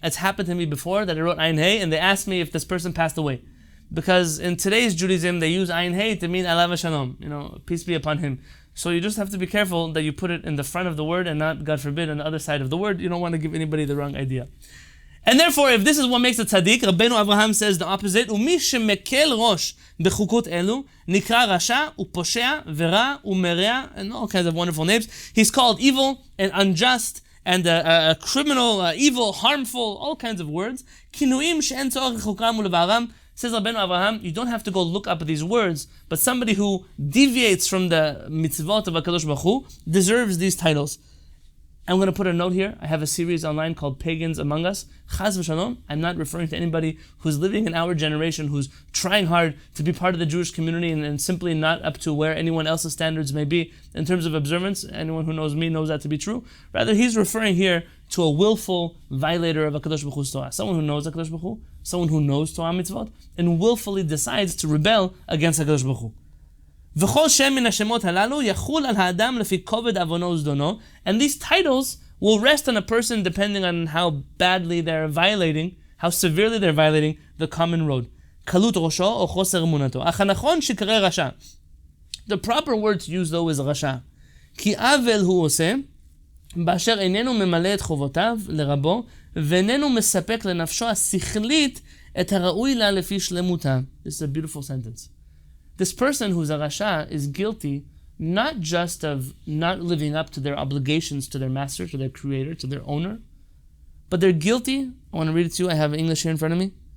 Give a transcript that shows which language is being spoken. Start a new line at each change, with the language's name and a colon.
English: It's happened to me before that I wrote Ayin Hey and they asked me if this person passed away. Because in today's Judaism, they use Ayin Hey to mean Alav Shalom, peace be upon him. So you just have to be careful that you put it in the front of the word and not, God forbid, on the other side of the word. You don't want to give anybody the wrong idea. And therefore, if this is what makes a tzaddik, Rabbeinu Avraham says the opposite.
Hebrew: ומי שמקל ראש בחוקות אלו נקרא רשע ופושע ורע ומרע,
English: and all kinds of wonderful names. He's called evil and unjust and a criminal, evil, harmful, all kinds of words.
Hebrew: כינויים שאין צורך לחוקרם ולבערם.
English: Says Rabbeinu Avraham, you don't have to go look up these words, but somebody who deviates from the mitzvot of HaKadosh Baruch Hu deserves these titles. I'm going to put a note here. I have a series online called Pagans Among Us. Chaz v'shalom. I'm not referring to anybody who's living in our generation, who's trying hard to be part of the Jewish community and simply not up to where anyone else's standards may be in terms of observance. Anyone who knows me knows that to be true. Rather, he's referring here to a willful violator of HaKadosh Baruch Hu's Torah. Someone who knows HaKadosh Baruch Hu, someone who knows Torah mitzvot, and willfully decides to rebel against HaKadosh Baruch Hu.
Hebrew: וכל שם מן השמות הללו יחול על האדם לפי כובד עוונו וזדונו,
English: and these titles will rest on a person depending on how badly they're violating, how severely they're violating the common road.
Hebrew: קלות ראשו או חוסר אמונתו. אך הנכון שקרא רשע.
English: The proper word to use though is רשע.
Hebrew: כי עוול הוא עושה, באשר איננו ממלא את חובותיו לרבו, ואיננו מספק לנפשו השכלית את הראוי לה לפי שלמותה.
English: This is a beautiful sentence. This person who's a rasha is guilty not just of not living up to their obligations to their master, to their creator, to their owner, but they're guilty. I want to read it to you. I have English here in front of me.